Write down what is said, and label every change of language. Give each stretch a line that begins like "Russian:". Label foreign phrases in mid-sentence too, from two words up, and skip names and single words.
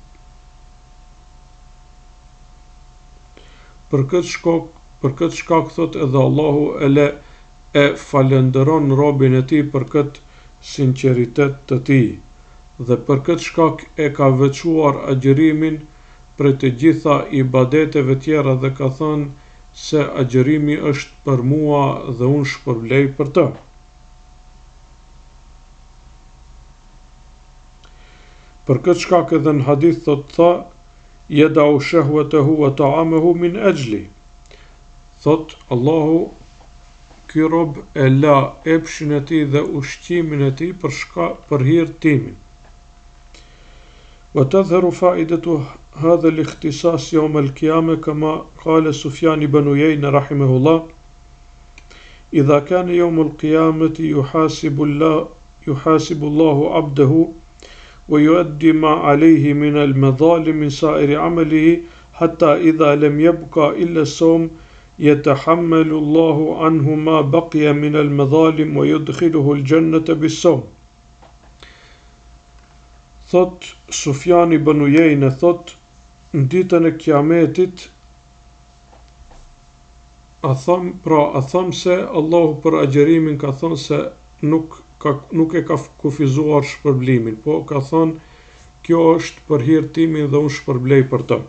Albanian: Për këtë shkak thot edhe Allahu e falenderon robin e tij për këtë sinqeritet të tij, dhe për këtë shkak e ka veçuar agjërimin për të gjitha ibadeteve tjera dhe ka thënë se agjërimi është për mua dhe unë shpërblej për të. Për këtë shkak edhe në hadith tha,
Arabic: يدع شهوته وطعامه من أجلي.
Albanian: Thot, Allahu, ky rob e la epshin e tij dhe ushqimin e tij për hir timin.
Arabic: وتظهر فائدة هذا الاختصاص يوم القيامة كما قال سفيان بن عيينة رحمه الله: إذا كان يوم القيامة يحاسب الله عبده ويؤدي ما عليه من المظالم من سائر عمله حتى إذا لم يبقى إلا الصوم يتحمل الله عنه ما بقي من المظالم ويدخله الجنة بالصوم.
Albanian: Thot Sufjani ibn Uyejne, thot, në ditën e kiametit, a thëm se Allahu për agjërimin ka thënë se nuk e ka kufizuar shpërblimin, po ka thënë kjo është për hir timin dhe unë shpërblej për të.